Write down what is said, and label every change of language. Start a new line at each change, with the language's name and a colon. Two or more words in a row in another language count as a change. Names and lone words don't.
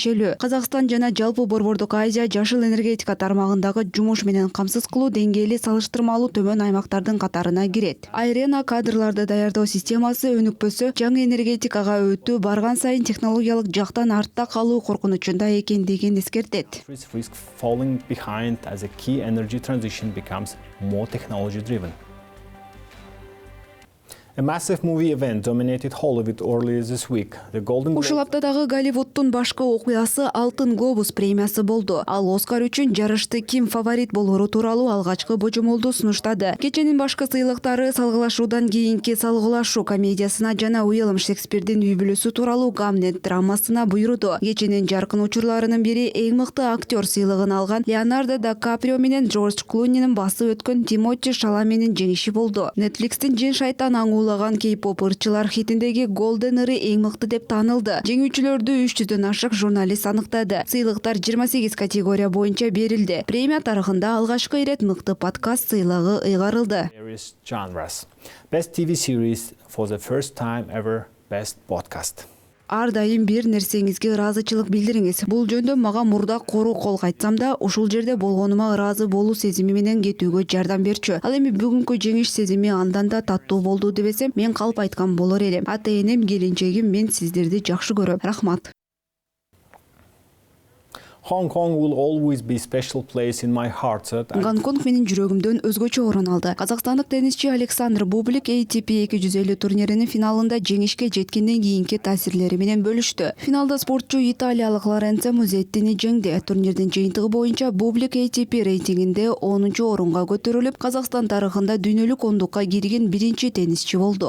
Kyrgyz: Казакстан жана жалпы Борбордук Азия жашыл энергетика тармагындагы жумуш менен камсыз кылуу деңгээли салыштырмалуу төмөн аймактардын катарына кирет. Айрена кадрларды даярдоо системасы өнүкпөсө, жаңы энергетикага өтүү барган сайын технологиялык жактан артта калуу коркунучунда экендигин эскертет.
English: Risk falling behind as a key energy transition becomes more technology driven. A massive movie event dominated Hollywood earlier this week. The Golden Globe...
Kyrgyz: Ушул аптадагы Голливудтун башкы окуясы Алтын глобус премиясы болду. Ал Оскар үчүн жарышты ким фаворит болору тууралуу алгачкы божомолду сунуштады. Кеченин башкы сыйлыктары салгылашуудан кийинки салгылашуу комедиясына жана Уильям Шекспирдин үй бүлөсү тууралуу Гамлет драмасына буйруду. Кеченин жаркын учурларынын бири эң мыкты актер сыйлыгын алган Леонардо Ди Каприо менен Джордж Клунинин басып өткөн Тимоти Шаламенин жеңиши болду. Netflix'тин Жин шайтан аңуулаган кей-поп ырчылар хитиндеги Golden ыры эң мыкты деп танылды. Жеңүүчүлөрдү 300дөн ашык журналист аныктады. Сыйлыктар 28 категория боюнча берилди. Премия тарыхында алгачкы ирет мыкты подкаст сыйлыгы ыйгарылды.
English: Best TV series for the first time ever, best podcast.
Kyrgyz: Ар дайым бир нерсеңизге ыраазычылык билдириңиз. Бул жөндө мага мурда кору кол кайтсам да, ушул жерде болгонума ыраазы болуу сезими менен кетүүгө жардам берчү. Ал эми бүгүнкү жеңиш сезими андан да таттуу болду дебесем, мен калп айткан болор элем. Ата-энем, келинчегим, мен сиздерди жакшы көрөм. Рахмат.
English: Hong Kong will always be special place in my heart.
Kyrgyz: Гонконг менин жүрөгүмдөн өзгөчө орун алды. Казакстандык теннисчи Александр Бублик ATP 250 турниринин финалында жеңишке жеткенден кийинки таасирлери менен бөлүштү. Финалда спортчу италиялык Лоренцо Музеттини жеңди. Турнирдин жыйынтыгы боюнча Бублик ATP рейтингинде 10-чу орунга көтөрүлүп, Казакстан тарыхында дүйнөлүк ондукка кирген биринчи теннисчи болду.